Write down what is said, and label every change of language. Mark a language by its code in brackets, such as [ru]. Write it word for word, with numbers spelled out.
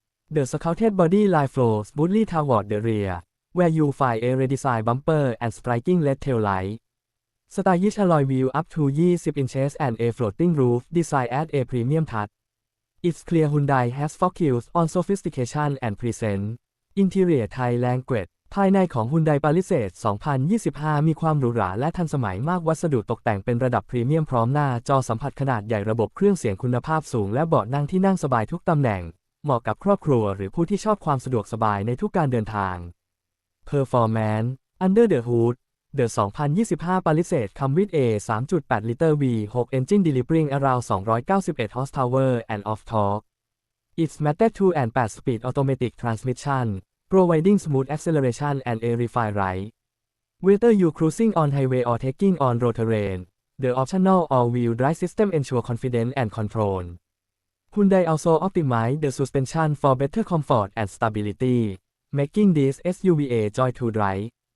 [en] The sculpted body line flows smoothly toward the rear, where you'll find a redesigned bumper and striking LED tail light. Stylish alloy wheel up to twenty inches and a floating roof designed as a premium touch. It's clear Hyundai has focused on sophistication and presence. Interior Thai language [th] ภายในของ Hyundai Palisade สองพันยี่สิบห้า มีความหรูหราและทันสมัยมากวัสดุตกแต่งเป็นระดับพรีเมียมพร้อมหน้าจอสัมผัสขนาดใหญ่ระบบเครื่องเสียงคุณภาพสูงและเบาะนั่งที่นั่งสบายทุกตำแหน่งเหมาะกับครอบครัวหรือผู้ที่ชอบความสะดวกสบายในทุกการเดินทาง [en] Performance Under the hood The twenty twenty-five Palisade comes with a three point eight liter V six engine delivering around two hundred ninety horsepower and of torque. It's mated to an eight-speed automatic transmission, providing smooth acceleration and a refined ride. Whether you're cruising on highway or taking on road terrain, the optional all-wheel drive system ensures confidence and control. Hyundai also optimized the suspension for better comfort and stability, making this S U V a joy to drive.